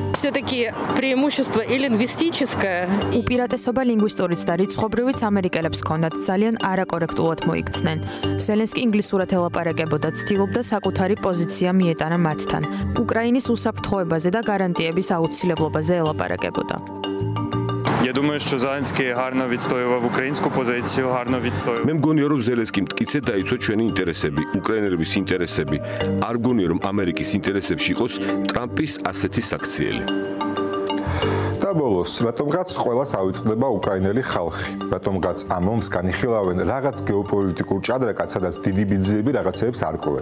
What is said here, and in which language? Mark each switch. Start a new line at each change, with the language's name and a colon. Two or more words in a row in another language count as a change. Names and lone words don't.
Georgian: უპირატესობა ლინგვისტურიც და რიცხობრივიც ამერიკელებს ჰქონდათ, ძალიან არაკორექტულად მოიქცნენ. ზელენსკი ინგლისურად ელაპარაკებოდა, ცდილობდა საკუთარი პოზიცია მიეტანა მათთან. უკრაინის უსაფრთხოებაზე და გარანტიების აუცილებლობაზე ელაპარაკებოდა.
Russian: Я думаю, что
Ukrainian: Зеленский гарно відстоював українську позицію, гарно відстоював.
Georgian: მე მგონია, რომ ზელენსკიმ მტკიცედ დაიცვა ჩვენი ინტერესები, უკრაინელების ინტერესები. არ მგონია, რომ ამერიკის ინტერესებში იყოს ტრამპის ასეთი საქციელი. და ბოლოს, რატომღაც ყველას ავიწყდება უკრაინელი ხალხი? რატომღაც ამ ომს განიხილავენ რაღაც გეოპოლიტიკურ ჭადრაკად, სადაც დიდი ბიძიები რაღაცეებს არკვევენ?